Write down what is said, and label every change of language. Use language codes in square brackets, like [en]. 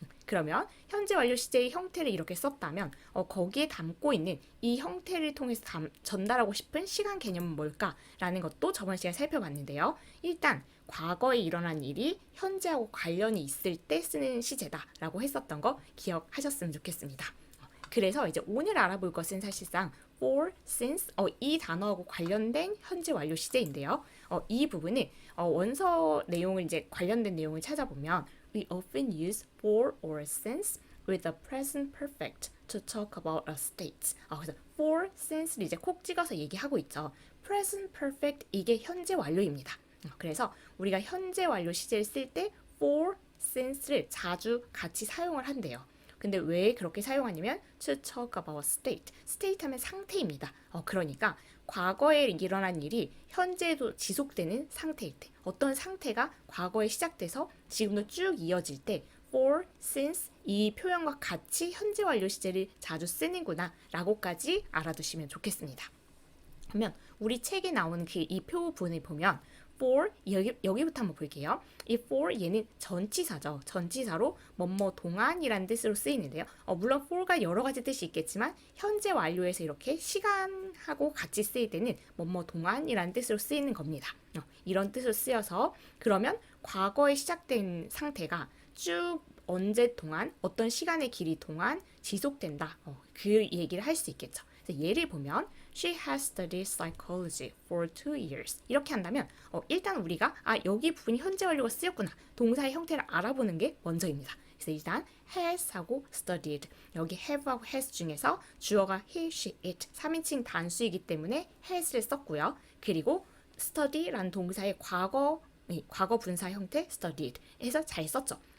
[ko] 그러면 현재 완료 시제의 형태를 이렇게 썼다면 거기에 담고 있는 이 형태를 통해서 전달하고 싶은 시간 개념은 뭘까라는 것도 저번 시간에 살펴봤는데요. 일단 과거에 일어난 일이 현재하고 관련이 있을 때 쓰는 시제다라고 했었던 거 기억하셨으면 좋겠습니다. 그래서 이제 오늘 알아볼 것은 사실상 for, since 이 단어하고 관련된 현재 완료 시제인데요. 이 부분은 원서 내용을 이제 관련된 내용을 찾아보면 [en] we often use for or since with the present perfect to talk about a state. [ko] 그래서 for, since를 이제 콕 찍어서 얘기하고 있죠. present perfect 이게 현재 완료입니다. 그래서 우리가 현재 완료 시제를 쓸 때 for, since를 자주 같이 사용을 한대요. 근데 왜 그렇게 사용하냐면 to talk about state. state 하면 상태입니다. 그러니까 과거에 일어난 일이 현재도 지속되는 상태일 때, 어떤 상태가 과거에 시작돼서 지금도 쭉 이어질 때 for, since 이 표현과 같이 현재 완료 시제를 자주 쓰는구나 라고까지 알아두시면 좋겠습니다. 그러면 우리 책에 나오는 그 이 표본을 보면 for 여기부터 한번 볼게요. 이 for 얘는 전치사죠. 전치사로 뭐뭐 동안이라는 뜻으로 쓰이는데요. 물론 for가 여러 가지 뜻이 있겠지만 현재 완료에서 이렇게 시간하고 같이 쓰일 때는 뭐뭐 동안이라는 뜻으로 쓰이는 겁니다. 이런 뜻으로 쓰여서 그러면 과거에 시작된 상태가 쭉 언제 동안 어떤 시간의 길이 동안 지속된다. 그 얘기를 할 수 있겠죠. 예를 보면 [en] She has studied psychology for 2 years. [ko] 이렇게 한다면 일단 우리가 여기 부분이 현재 완료가 쓰였구나. 동사의 형태를 알아보는 게 먼저입니다. 그래서 일단 has하고 studied. 여기 have하고 has 중에서 주어가 he, she, it 3인칭 단수이기 때문에 has를 썼고요. 그리고 study라는 동사의 과거 분사 형태 studied 해서 잘 썼죠.